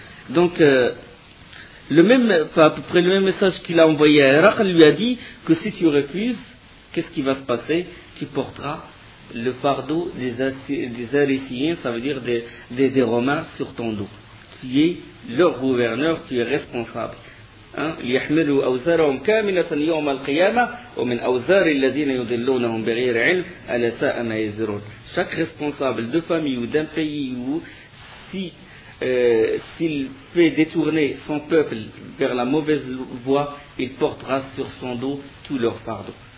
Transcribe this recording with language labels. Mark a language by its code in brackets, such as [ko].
[fr] Donc, à peu près le même message qu'il a envoyé à Iraq lui a dit que si tu refuses, qu'est-ce qui va se passer? Tu porteras le fardeau des Arétiens, ça veut dire des Romains, sur ton dos. Tu es leur gouverneur, tu es responsable. [ar] يحملوا أوزارهم كاملة يوم القيامة ومن أوزار الذين يضلونهم بغير علم ألا ساء ما يزرون. [fr] Chaque responsable de famille ou d'un pays ou s'il fait détourner son peuple vers la mauvaise voie, il portera sur son dos tout leur fardeau.